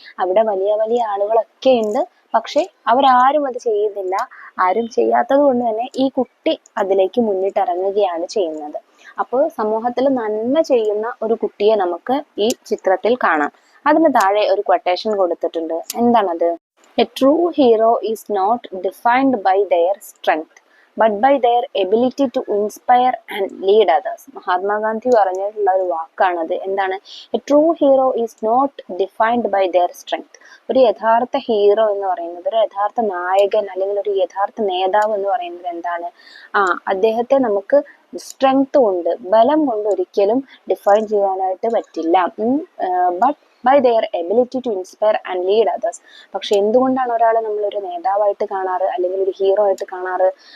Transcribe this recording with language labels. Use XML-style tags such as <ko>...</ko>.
<ml>അവിടെ വലിയ വലിയ ആളുകളൊക്കെ ഉണ്ട്, പക്ഷെ അവരാരും അത് ചെയ്യുന്നില്ല. ആരും ചെയ്യാത്തത് കൊണ്ട് തന്നെ ഈ കുട്ടി അതിലേക്ക് മുന്നിട്ടിറങ്ങുകയാണ് ചെയ്യുന്നത്. അപ്പോൾ സമൂഹത്തിൽ നന്മ ചെയ്യുന്ന ഒരു കുട്ടിയെ നമുക്ക് ഈ ചിത്രത്തിൽ കാണാം. അതിന് താഴെ ഒരു quotation കൊടുത്തിട്ടുണ്ട്. എന്താണത്?</ml> <en>A true hero is not defined by their strength, but by their ability to inspire and lead others.</en> <ml>Mahatma Gandhi പറഞ്ഞിട്ടുള്ള ഒരു വാക്കാണത്. എന്താണ്?</ml> <en>A true hero is not defined by their strength.</en> <ml>ഒരു യഥാർത്ഥ ഹീറോ എന്ന് പറയുന്നത്, ഒരു യഥാർത്ഥ നായകൻ അല്ലെങ്കിൽ ഒരു യഥാർത്ഥ നേതാവ് എന്ന് പറയുന്നത് എന്താണ്? അദ്ദേഹത്തെ നമുക്ക് സ്ട്രെങ്ത് കൊണ്ട്, ബലം കൊണ്ട് ഒരിക്കലും ഡിഫൈൻ ചെയ്യാനായിട്ട് പറ്റില്ല.</ml> <en>But by their ability to inspire and lead others.</en> <ml>പക്ഷെ എന്തുകൊണ്ടാണ് ഒരാളെ നമ്മളൊരു നേതാവായിട്ട് കാണാറ് അല്ലെങ്കിൽ ഒരു ഹീറോ ആയിട്ട് കാണാറ്?</ml>